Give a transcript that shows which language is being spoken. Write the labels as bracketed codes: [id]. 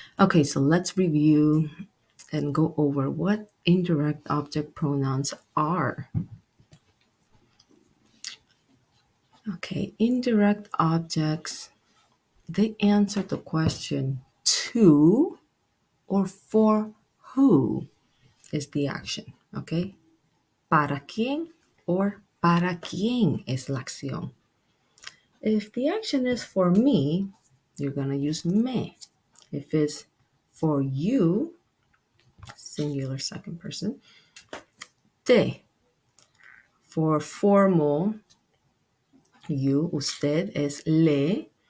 [en] Okay, so let's review and go over what indirect object pronouns are. Okay, indirect objects, they answer the question to or for who is the action, okay? [es] ¿Para quién or para quién es la acción? [en] If the action is for me, you're going to use me. If it's for you, singular second person, te. For formal, you, usted, es le.